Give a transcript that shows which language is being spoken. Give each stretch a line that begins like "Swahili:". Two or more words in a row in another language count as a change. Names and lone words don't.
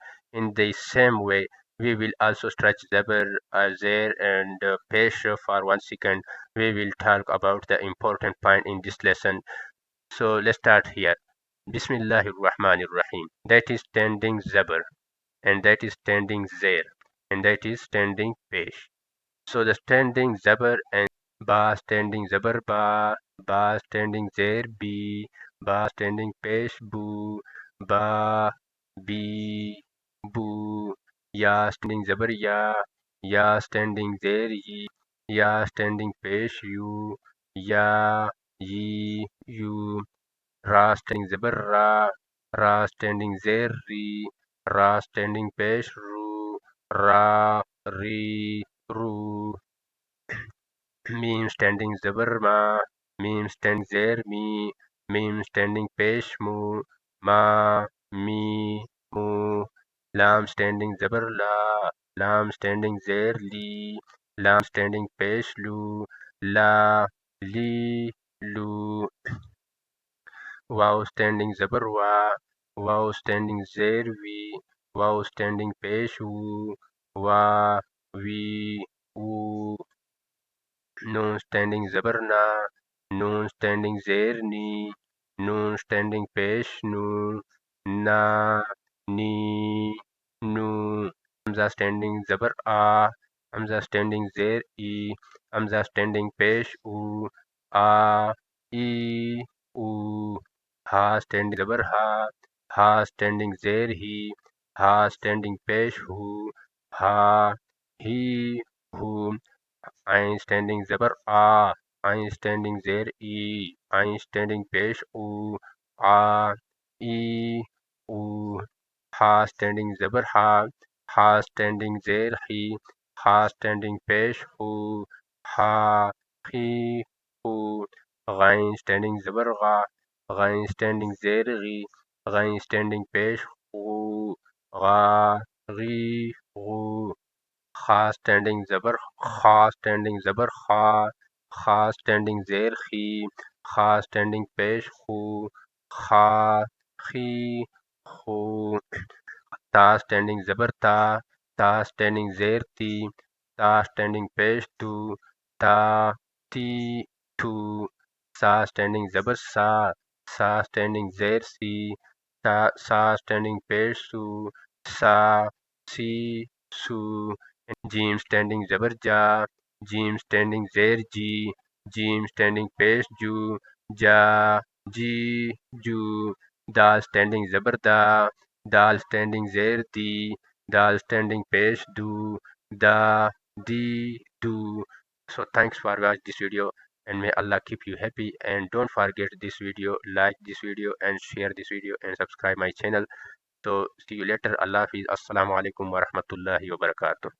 English: In the same way, we will also stretch zabar, zair and pesh for 1 second. We will talk about the important point in this lesson. So let's start here.
Arabic: بسم الله الرحمن الرحيم.
English: That is standing zabar, and that is standing zair, and that is standing pesh. So the standing zabar and ba, standing zabar ba standing zair b, ba standing pesh bu, ba b bu, ya standing zabar ya standing zair ya standing pesh you, ya yi you, ra standing zabar ra standing zair ra standing pesh ru, ra ri ru, meme standing zabar meme standing zair meme standing pesh ma mi mu, lam standing zabar lam standing zair lam standing pesh la li lu, wow standing zabar wow standing zair wow standing pesh wa wi wu, noon standing zabar noon standing zair noon standing pesh na ni nu, hamza standing zabar hamza standing zair hamza standing pesh a i u, ha standing zabar ha standing zair ha standing pesh ha hi hu, Ain standing zabar Ain standing zair Ain standing pesh a i u, ha standing zabar ha standing zair ha standing pesh ha hi hu, ghain standing zabar ghain standing zair ghain standing pesh gha ghi ghu, kha standing zabar kha standing zair kha standing pesh kha khi khu, ta standing zabar ta standing zair ta standing pesh ta ti tu, sa standing zabar sa standing zair sa standing pesh sa si su, Jim standing zabar Jim standing zair Jim standing pesh ja ji ju, dal standing zabar dal standing zair dal standing pesh da di du. So thanks for watching this video, and may Allah keep you happy, and don't forget this video, like this video and share this video and subscribe my channel. So see you later.
Urdu: اللہ حافظ.
Arabic: السلام عليكم ورحمة الله وبركاته.